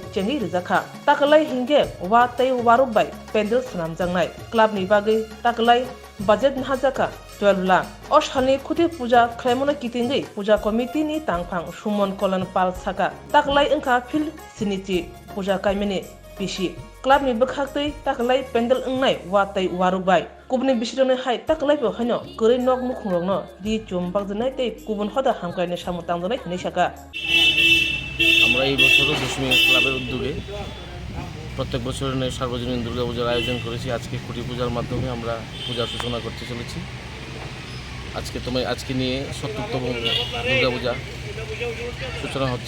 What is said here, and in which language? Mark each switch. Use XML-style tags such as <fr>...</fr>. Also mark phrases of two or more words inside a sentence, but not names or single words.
<trp>chengi rizakha taklai hinge wa tai warubai pendel sanam jangnai club ni bagai taklai budget nhajaka 12 lakh oshani khuti puja khlaimona kitingai puja committee ni tangphang sumon kolan pal saka taklai engka phil siniti puja kaimene bishi club ni bakhaktei taklai pendel engnai watai warubai kubni bisirone hai taklai bo haino kore nok mukhungno di chombak janai tei kubun hoda hamkaine samutang janai nei saka</trp> <bn>আমরা এই বছরও দশমী ক্লাবের উদ্যোগে প্রত্যেক বছরের সার্বজনীন দুর্গাপূজার আয়োজন করেছি। আজকে খুঁটি পূজার মাধ্যমে আমরা পূজার সূচনা করতে চলেছি। আজকে নিয়ে ৭০তম দুর্গাপূজা সূচনা হচ্ছে।</bn>